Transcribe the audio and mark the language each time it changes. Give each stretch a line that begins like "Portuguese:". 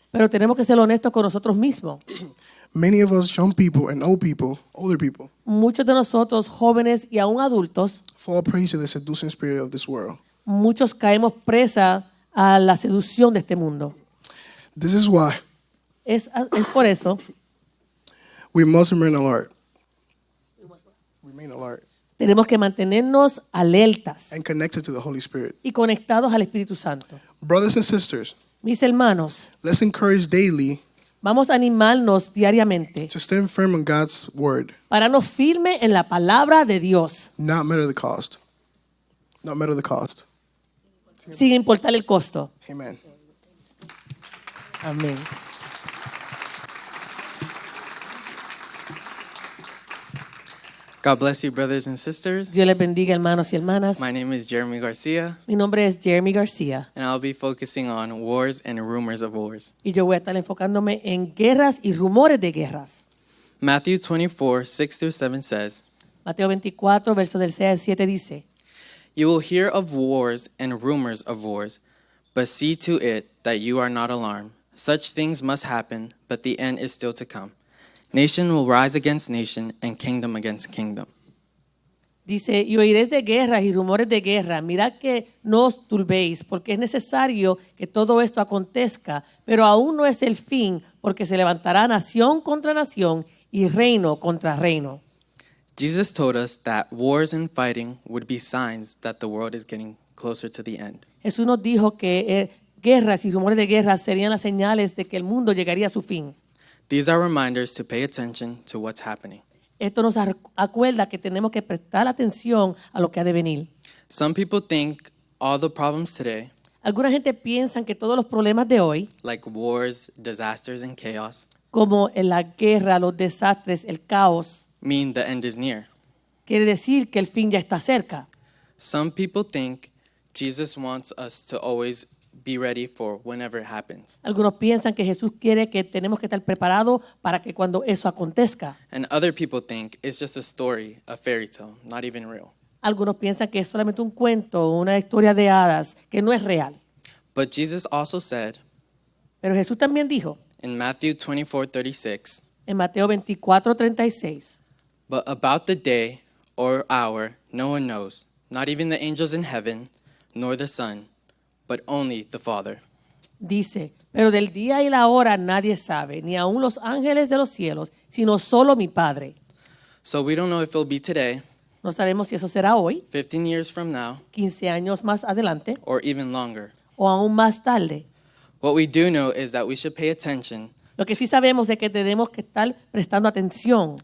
Spanish: pero tenemos que ser honestos con nosotros mismos.
English: Many of us young people and older people,
Spanish: Muchos de nosotros, jóvenes y aún adultos,
English: fall prey to the seducing spirit of this world.
Spanish: muchos caemos presa a la seducción de este mundo.
English: This is why
Spanish: Es por eso
English: we must remain alert. Remain alert
Spanish: tenemos que mantenernos alertas
English: and connected to the Holy Spirit.
Spanish: y conectados al Espíritu Santo.
English: Brothers and sisters,
Spanish: Mis hermanos,
English: let's encourage daily
Spanish: vamos a animarnos diariamente,
English: to stand firm on God's word,
Spanish: pararnos firme en la palabra de Dios,
English: not matter the cost. Not matter the cost.
Spanish: sin importar el costo.
English: Amen.
Spanish: Amén.
English: God bless you, brothers and sisters.
Spanish: Dios les bendiga, hermanos y hermanas.
English: My name is Jeremy Garcia,
Spanish: Mi nombre es Jeremy García
English: and I'll be focusing on wars and rumors of wars.
Spanish: y yo voy a estar enfocándome en guerras y rumores de guerras.
English: Matthew 24, 6 through 7 says,
Spanish: Mateo 24, verso del 6 al 7 dice,
English: You will hear of wars and rumors of wars, but see to it that you are not alarmed. Such things must happen, but the end is still to come. Nation will rise against nation and kingdom against kingdom.
Spanish: dice, y oiréis de guerras y rumores de guerra. Mirad que no os turbéis, porque es necesario que todo esto acontezca, pero aún no es el fin, porque se levantará nación contra nación y reino contra reino.
English: Jesus told us that wars and fighting would be signs that the world is getting closer to the end.
Spanish: Jesús nos dijo que guerras y rumores de guerra serían las señales de que el mundo llegaría a su fin.
English: These are reminders to pay attention to what's happening.
Spanish: Esto nos acuerda que tenemos que prestar atención a lo que ha de venir.
English: Some people think all the problems today,
Spanish: Alguna gente piensa que todos los problemas de hoy,
English: like wars, disasters, and chaos,
Spanish: como en la guerra, los desastres, el caos,
English: mean the end is near.
Spanish: quiere decir que el fin ya está cerca.
English: Some people think Jesus wants us to always be ready for whenever it happens.
Spanish: Algunos piensan que Jesús quiere que tenemos que estar preparados para que cuando eso acontezca.
English: And other people think it's just a story, a fairy tale, not even real.
Spanish: Algunos piensan que es solamente un cuento, una historia de hadas, que no es real.
English: But Jesus also said
Spanish: Pero Jesús también dijo
English: in Matthew 24:36,
Spanish: en Mateo 24:36,
English: but about the day or hour no one knows, not even the angels in heaven, nor the Son, but only the Father.
Spanish: dice, pero del día y la hora nadie sabe, ni aun los ángeles de los cielos, sino solo mi Padre.
English: So we don't know if it'll be today,
Spanish: No sabemos si eso será hoy,
English: 15 years from now,
Spanish: 15 años más adelante,
English: or even longer.
Spanish: o aún más tarde.
English: What we do know is that we should pay attention
Spanish: Lo que sí sabemos es que tenemos que estar prestando atención